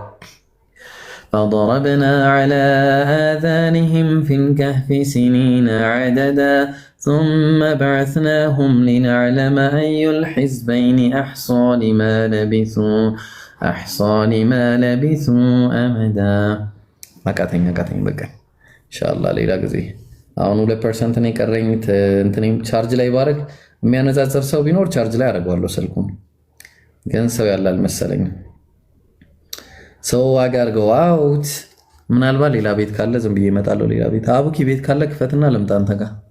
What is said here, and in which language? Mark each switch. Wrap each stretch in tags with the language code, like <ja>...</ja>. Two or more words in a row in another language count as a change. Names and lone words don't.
<ar>فضربنا على آذانهم في الكهف سنين عددا ثم بعثناهم لنعلم أي الحزبين أحصى لما لبثوا أمدا</ar> <am>አቃተኝ በቃ ኢንሻአላህ ሌላ ጊዜ። አሁን 2% ነው የቀረኝ። እንትኔም ቻርጅ ላይ ባረግ የሚያነጻጽር ሰው ቢኖር ቻርጅ ላይ አደርገዋለሁ ስልኩን፣ ግን ሰው ያለ አልመሰለኝም። ሰው አጋር</am> <en>go out</en> <am>ምናልባት ሌላ ቤት ካለ ዝም ብዬ እመጣለሁ። ሌላ ቤት አቡኪ ቤት ካለ ክፈትና ልምጣ አንተ ጋር።</am>